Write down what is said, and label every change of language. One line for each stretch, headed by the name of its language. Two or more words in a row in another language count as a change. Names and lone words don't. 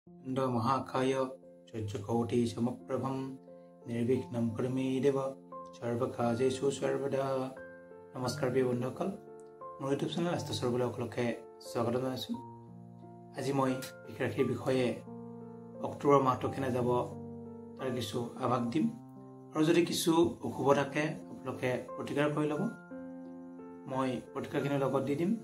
Sanskrit: महाकाय चक्षुकोटि समप्रभं निर्विघ्नं कुरुमे देव सर्वकार्येषु सर्वदा।
Assamese: নমস্কাৰ প্ৰিয় बন্ধুসকল, মোৰ
English: YouTube channel
Assamese: আস্থা সৰ্বলে সকলোকে স্বাগত জনাইছো। আজি মই বিশেষৰ বিষয়ে অক্টোবৰ মাহটো কেনে যাব তাৰ কিছু আভাস দিম, আৰু যদি কিছু অশুভ থাকে আপোনালোকে প্ৰতিকাৰ কৰি ল'ব। মই প্ৰতিকাৰখিনি লগত দি দিম।